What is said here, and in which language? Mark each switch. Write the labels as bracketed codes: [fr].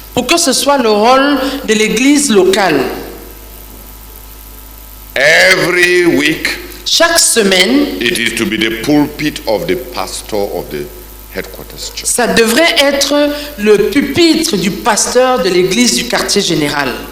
[fr] pour que ce soit le rôle de l'église locale. [en] Every week, [fr] Chaque semaine, [en] it is to be the pulpit of the pastor of the headquarters church. [fr] ça devrait être le pupitre du pasteur de l'église du quartier général.